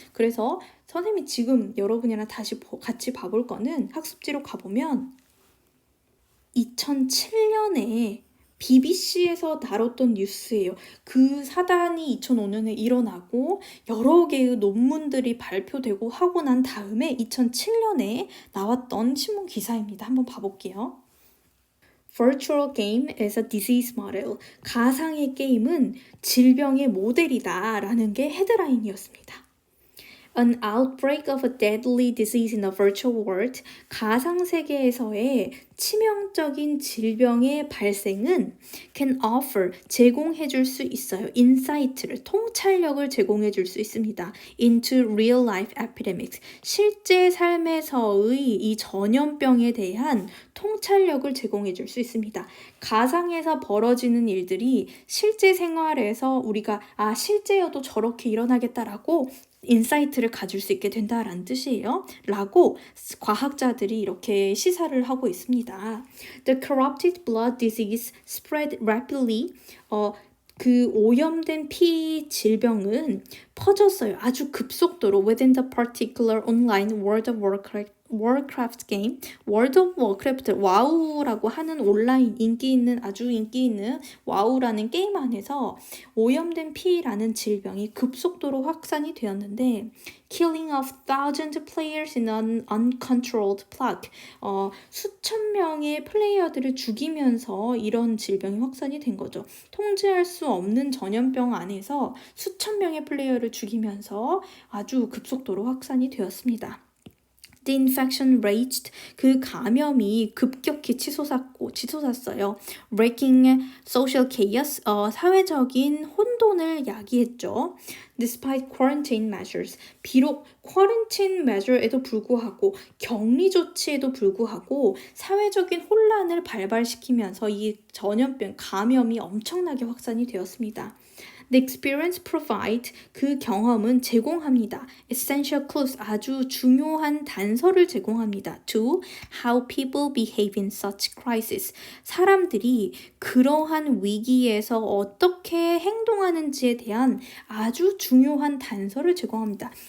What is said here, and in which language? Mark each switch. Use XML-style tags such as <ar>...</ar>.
<ko>그래서 선생님이 지금 여러분이랑 다시 같이 봐볼 거는 학습지로 가보면 2007년에 BBC에서 다뤘던 뉴스예요. 그 사단이 2005년에 일어나고 여러 개의 논문들이 발표되고 하고 난 다음에 2007년에 나왔던 신문 기사입니다. 한번 봐볼게요.</ko> <en>Virtual game as a disease model.</en> <ko>가상의 게임은 질병의 모델이다 라는 게 헤드라인이었습니다.</ko> <en>An outbreak of a deadly disease in a virtual world.</en> <ko>가상세계에서의 치명적인 질병의 발생은</ko> <en>can offer,</en> <ko>제공해 줄 수 있어요. insight를, 통찰력을 제공해 줄 수 있습니다.</ko> <en>into real life epidemics.</en> <ko>실제 삶에서의 이 전염병에 대한 통찰력을 제공해 줄 수 있습니다. 가상에서 벌어지는 일들이 실제 생활에서 우리가 실제여도 저렇게 일어나겠다라고 인사이트를 가질 수 있게 된다라는 뜻이에요. 라고 과학자들이 이렇게 시사를 하고 있습니다.</ko> <en>The corrupted blood disease spread rapidly.</en> <ko>그 오염된 피 질병은 퍼졌어요. 아주 급속도로</ko> <en>within the particular online World of Warcraft game, World of Warcraft,</en> <ko>와우라고 하는 온라인 아주 인기 있는 와우라는 게임 안에서 오염된 피라는 질병이 급속도로 확산이 되었는데</ko> <en>killing of thousands of players in an uncontrolled plague.</en> <ko>수천 명의 플레이어들을 죽이면서 이런 질병이 확산이 된 거죠. 통제할 수 없는 전염병 안에서 수천 명의 플레이어를 죽이면서 아주 급속도로 확산이 되었습니다.</ko> <en>The infection raged.</en> <ko>그 감염이 급격히 치솟았어요.</ko> <en>Wreaking social chaos.</en> <ko>사회적인 혼돈을 야기했죠.</ko> <en>Despite quarantine measures.</en> <ko>비록 quarantine measure에도 불구하고 격리 조치에도 불구하고 사회적인 혼란을 발발시키면서 이 전염병 감염이 엄청나게 확산이 되었습니다.</ko> <en>The experience provide,</en> <ko>그 경험은 제공합니다.</ko> <en>Essential clues,</en> <ko>아주 중요한 단서를 제공합니다.</ko> <en>To how people behave in such crisis.</en> <ko>사람들이 그러한 위기에서 어떻게 행동하는지에 대한 아주 중요한 단서를 제공합니다.</ko>